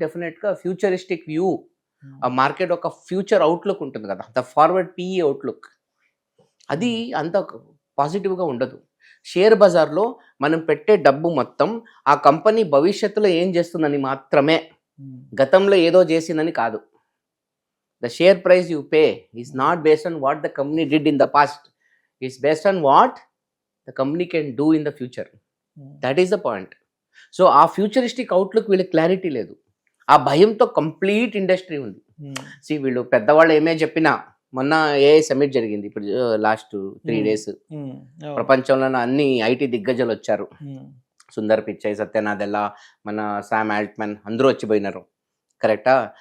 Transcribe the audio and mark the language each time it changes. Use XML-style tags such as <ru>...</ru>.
<te>డెఫినెట్గా futuristic view, ఆ market ఒక ఫ్యూచర్ అవుట్లుక్ ఉంటుంది కదా, ద ఫార్వర్డ్ పిఈ అవుట్లుక్, అది అంత పాజిటివ్గా ఉండదు. షేర్ బజార్లో మనం పెట్టే డబ్బు మొత్తం ఆ కంపెనీ భవిష్యత్తులో ఏం చేస్తుందని మాత్రమే, గతంలో ఏదో చేసిందని కాదు.</te> <en>The share price you pay is not based on what the company did in the past. It's based on what the company can do in the future. That is the point.</en> <te>So ఆ futuristic outlook వీళ్ళకి clarity లేదు. ఆ భయంతో complete industry ఉంది. వీళ్ళు పెద్దవాళ్ళు ఏమే చెప్పినా, మొన్న ఏఐ సమిట్ జరిగింది ఇప్పుడు లాస్ట్ 3 days, ప్రపంచంలో అన్ని ఐటీ దిగ్గజాలు వచ్చారు. సుందర్ పిచ్చై, సత్య నాదెల్లా, మన శామ్ ఆల్ట్మన్ అందరూ వచ్చిపోయినారు, కరెక్టా?</te>